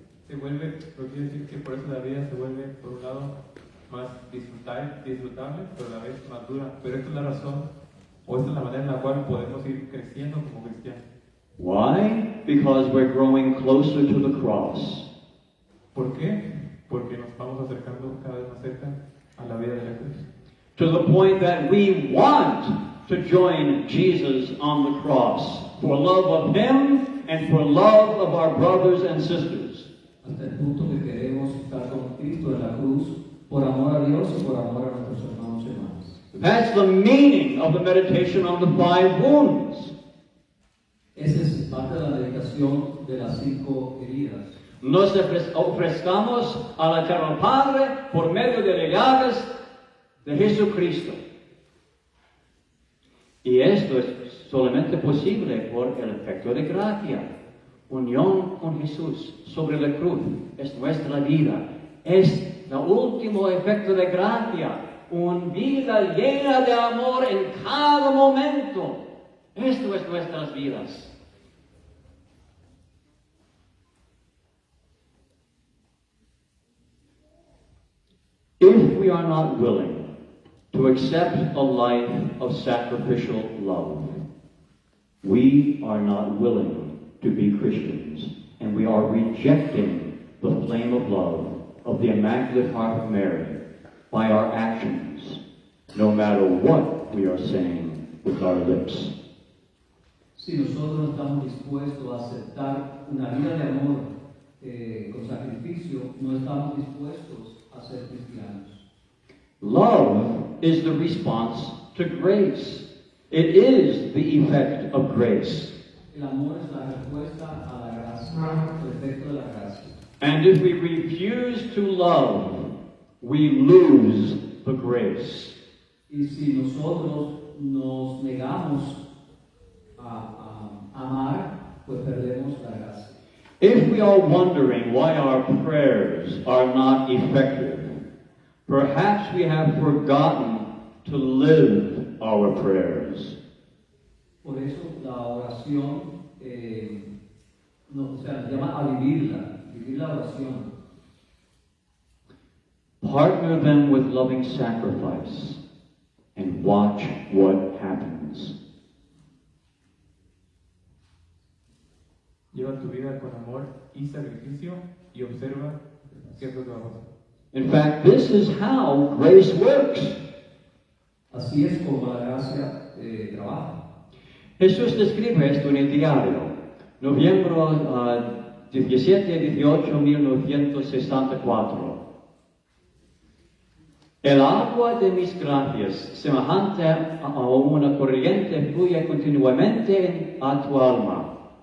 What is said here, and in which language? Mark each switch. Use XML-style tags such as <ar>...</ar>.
<es>Se vuelve, lo quiere decir que por eso la vida se vuelve, por un lado, más disfrutable, pero a la vez más dura. Pero esta es la razón, o esta es la manera en la cual podemos ir creciendo como cristianos.</es> <en>Why? Because we're growing closer to the cross.</en> <es>¿Por qué? Porque nos vamos acercando cada vez más cerca a la vida de la cruz.</es> <en>To the point that we want to join Jesus on the cross for love of him and for love of our brothers and sisters.</en> <es>Hasta el punto que queremos estar con Cristo en la cruz por amor a Dios y por amor a nuestros hermanos y hermanas.</es> <en>That's the meaning of the meditation on the 5 wounds.</en> <es>Esa es parte de la meditación de las 5 heridas. Nos ofrezcamos al Eterno Padre por medio de las llagas de Jesucristo. Y esto es solamente posible por el efecto de gracia. Unión con Jesús sobre la cruz es nuestra vida. Es el último efecto de gracia. Una vida llena de amor en cada momento. Esto es nuestras vidas.</es> <en>If we are not willing to accept a life of sacrificial love, we are not willing to be Christians, and we are rejecting the flame of love of the Immaculate Heart of Mary by our actions, no matter what we are saying with our lips.</en> <es>Si nosotros no estamos dispuestos a aceptar una vida de amor con sacrificio, no estamos dispuestos a ser cristianos.</es> <en>Love is the response to grace. It is the effect of grace.</en> <es>El amor es la respuesta a la gracia, el efecto de la gracia.</es> <en>And if we refuse to love, we lose the grace.</en> <es>Y si nosotros nos negamos a amar, pues perdemos la gracia.</es> <en>If we are wondering why our prayers are not effective, perhaps we have forgotten to live our prayers.</en> <es>Por eso la oración, se llama a vivir la oración.</es> <en>Partner them with loving sacrifice and watch what happens.</en> <es>Lleva tu vida con amor y sacrificio y observa qué es lo que va a pasar.</es> <en>In fact, this is how grace works.</en> <es>Así es como la gracia trabaja. Jesús describe esto en el diario, noviembre 17 y 18, 1964. El agua de mis gracias, semejante a una corriente, fluye continuamente a tu alma.</es>